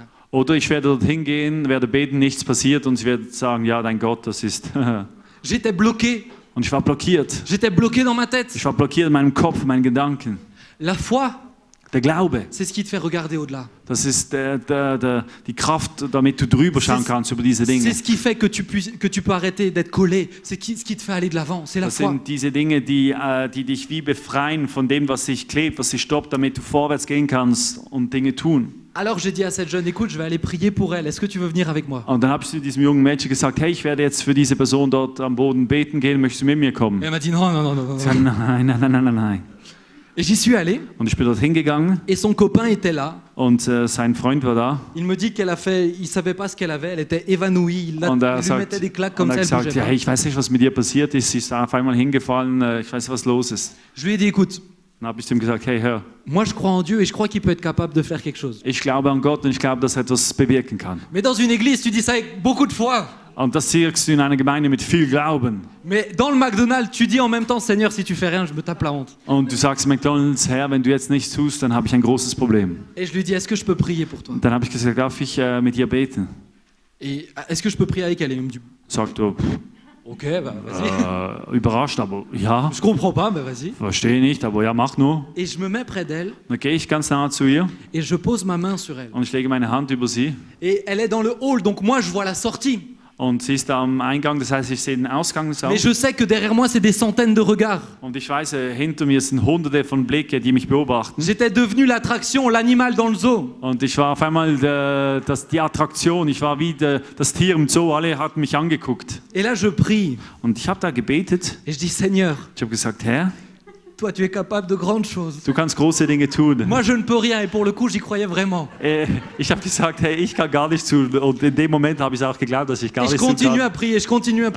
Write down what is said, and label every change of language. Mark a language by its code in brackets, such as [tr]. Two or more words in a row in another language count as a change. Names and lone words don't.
[de] Oder ich werde dorthin gehen, werde beten, nichts passiert und sie wird sagen, ja, dein Gott, das ist... [fr] J'étais bloqué. [de] Und ich war blockiert. [fr] J'étais bloqué dans ma tête. [de] Ich war blockiert in meinem Kopf, in meinen Gedanken. [fr] La foi, [de] der Glaube, [fr] c'est ce qui te fait regarder au-delà. [de] Das ist die Kraft, damit du drüber schauen kannst über diese Dinge. [fr] C'est ce qui fait que tu peux arrêter d'être collé. C'est ce qui te fait aller de l'avant. C'est la [de] Das [fr] foi. [de] sind diese Dinge, die dich wie befreien von dem, was sich klebt, was sich stoppt, damit du vorwärts gehen kannst und Dinge tun. [fr] Alors j'ai dit à cette jeune, écoute, je vais aller prier pour elle. Est-ce que tu veux venir avec moi? [de] Und dann habe ich zu diesem jungen Mädchen gesagt, hey, ich werde jetzt für diese Person dort am Boden beten gehen, möchtest du mit mir kommen? [fr] Et elle m'a dit non, non, non, non, non. [de] Ich sage, nein. [fr] Et j'y suis allé. [de] Und ich bin dort hingegangen [fr] Et son copain était là. [de] und sein Freund war da. [fr] Il me dit il savait pas ce qu'elle avait, elle était évanouie, il [de] Und [fr] lui mettait des claques comme [de] und [fr] ça, [de] er [fr] elle [de] sagt, [fr] bougeait [de] ja, [fr] pas. [de] hey, ich weiß nicht, was mit ihr passiert ist, sie ist auf einmal hingefallen, ich weiß nicht, was los ist. [fr] Je lui ai dit, écoute, [de] Dann habe ich zu ihm gesagt, hey, hör, [fr] moi je crois en Dieu et je crois qu'il peut être capable de faire quelque chose. [de] ich glaube an Gott und ich glaube, dass er etwas bewirken kann. [fr] Mais dans une église, tu dis ça avec beaucoup de foi. [de] Und das siehst du in einer Gemeinde mit viel Glauben. [fr] Mais dans le McDonald's, tu dis en même temps, Seigneur, si tu fais rien, je me tape la honte. [de] Und du sagst McDonald's, Herr, wenn du jetzt nichts tust, dann habe ich ein großes Problem. [fr] Et je lui dis, est-ce que je peux prier pour toi? [de] Dann habe ich gesagt, darf ich mit dir beten? [fr] Et est-ce que je peux prier avec elle? Et il me dit, [de] Sagt er, [fr] ok, bah vas-y. [de] überrascht, aber ja, [fr] Je comprends pas, mais vas-y. [de] verstehe nicht, aber ja, mach nur. [fr] Et je me mets près d'elle [de] Dann gehe ich ganz nahe zu ihr [fr] et je pose ma main sur elle. [de] und ich lege meine Hand über sie. [fr] Et elle est dans le hall, donc moi je vois la sortie. [de] Und sie ist da am Eingang, das heißt, ich sehe den Ausgangsraum. [fr] Mais je sais que derrière moi, c'est des centaines de regards. [de] Und ich weiß, hinter mir sind hunderte von Blicken, die mich beobachten. [fr] J'étais devenu l'attraction, l'animal dans le zoo. [de] Und ich war auf einmal die Attraktion, ich war wie das Tier im Zoo, alle hatten mich angeguckt. [fr] Et là, je prie. [de] Und ich habe da gebetet, [fr] Et je dis, Seigneur, [de] ich habe gesagt, Herr, [fr] toi, tu es capable de grandes choses. [de] du kannst große Dinge tun. [fr] Moi, je ne peux rien. Et pour le coup, j'y croyais vraiment. [de] Ich habe gesagt, hey, ich kann gar nichts tun. Und in dem Moment habe ich auch geglaubt, dass ich gar [fr] Et je [de] nichts tun [fr] continue [de] kann. [fr] à prier, je continue à